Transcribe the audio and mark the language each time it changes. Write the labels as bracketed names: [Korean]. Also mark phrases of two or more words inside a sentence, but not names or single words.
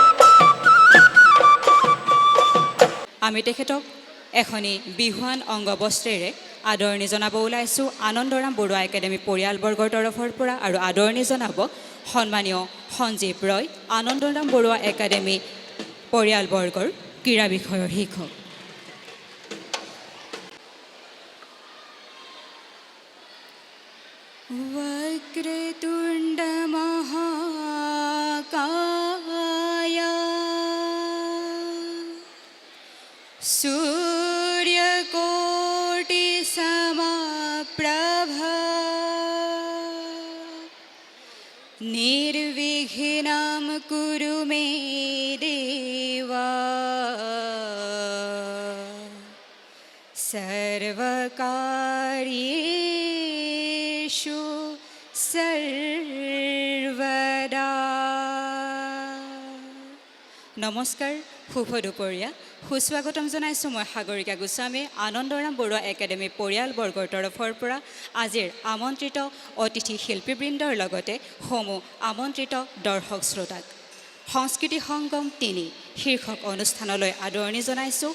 [Assamese] আমি তেখেতক এখনি বিহুৱান অংগবস্ত্ৰেৰে আদৰণি জনাব ওলাইছোঁ আনন্দৰাম বৰুৱা একাডেমি পৰিয়ালবৰ্গৰ তৰফৰ পৰা। আৰু আদৰণি জনাব সন্মানীয় সঞ্জীৱ ৰয়, আনন্দৰাম বৰুৱা একাডেমি পৰিয়ালবৰ্গৰ ক্ৰীড়া বিষয়ৰ শিক্ষক। [Sanskrit] वक्रतुण्ड महाकाय सूर्यकोटि समप्रभा निर्विघ्नं कुरु मे देवा सर्वकार्येषु सर्वदा। [Assamese] নমস্কাৰ, শুভ দুপৰীয়া, সুস্বাগতম জনাইছোঁ মই সাগৰিকা গোস্বামী আনন্দৰাম বৰুৱা একাডেমি পৰিয়ালবৰ্গৰ তৰফৰ পৰা আজিৰ আমন্ত্ৰিত অতিথি শিল্পীবৃন্দৰ লগতে সমূহ আমন্ত্ৰিত দৰ্শক শ্ৰোতাক সংস্কৃতি সংগম ৩ শীৰ্ষক অনুষ্ঠানলৈ আদৰণি জনাইছোঁ।